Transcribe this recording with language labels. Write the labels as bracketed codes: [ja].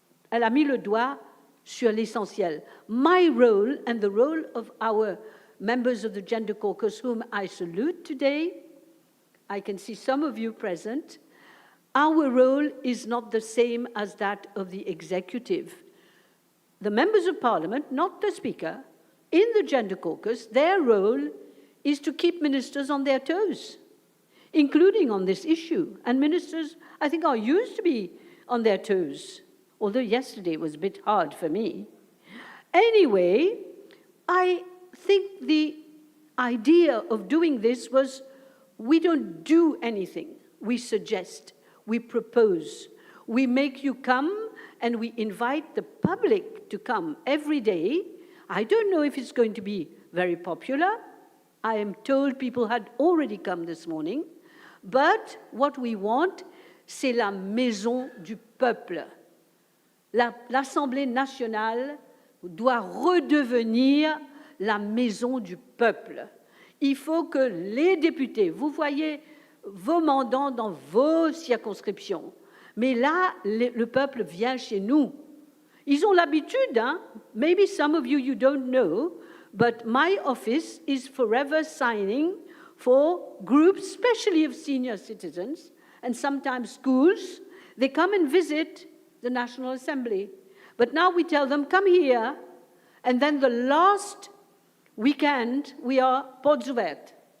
[fr] Elle a mis le doigt sur l'essentiel. [en] My role and the role of our members of the Gender Caucus, whom I salute today, I can see some of you present, our role is not the same as that of the executive. The members of parliament, not the speaker, in the Gender Caucus, their role is to keep ministers on their toes, including on this issue. And ministers, I think, are used to be on their toes, although yesterday was a bit hard for me. Anyway, I think the idea of doing this was we don't do anything. We suggest, we propose, we make you come, and we invite the public to come every day. I don't know if it's going to be very popular. I am told people had already come this morning. But what we want, [fr] c'est la maison du peuple. L'Assemblée nationale doit redevenir la maison du peuple. Il faut que les députés, vous voyez vos mandants dans vos circonscriptions, mais là, le peuple vient chez nous. Ils ont l'habitude, hein? [en] Maybe some of you don't know, but my office is forever signing for groups, especially of senior citizens, and sometimes schools. They come and visit the National Assembly. But now we tell them, come here, and then the last weekend, we are [fr] portes ouvertes.